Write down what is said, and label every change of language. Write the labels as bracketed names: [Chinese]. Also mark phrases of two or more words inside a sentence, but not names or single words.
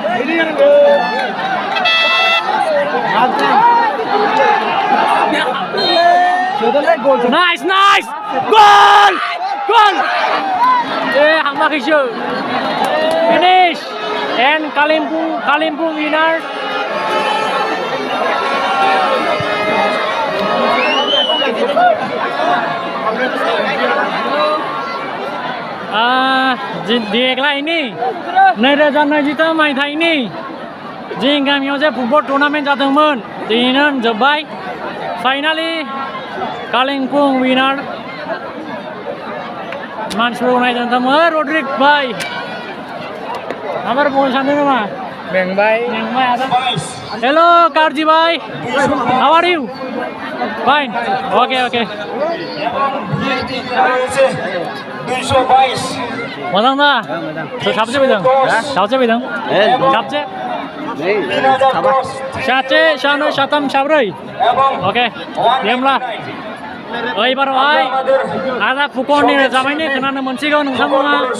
[English] Nice, nice. Goal. Goal. Hang Mak Hijau. Finish. And Kalimpong winner. [Bodo] देग्लाय नैरोजा नैजिथाम मायथाइनि जोंनि गामियाव जे [English] football tournament [Bodo] जादोंमोन दिनैनो जोब्बाय फाइनालि कालिम्पों विनार मानसिफोरखौ नायदों थांबाय रड्रिक भाई माबार बुंनो सानदों नामा मेंबाय आदा हेलो कारजी भाई [English] how are you fine okay okay [Bodo] मोजां दा साबसे फैदों साबसे सासे सानै साथाम साब्रै ओके दे होमब्ला एबारावहाय आदा फुकननि रोजाबनायनि खोनानो मोनसिगौ नोंथांमोना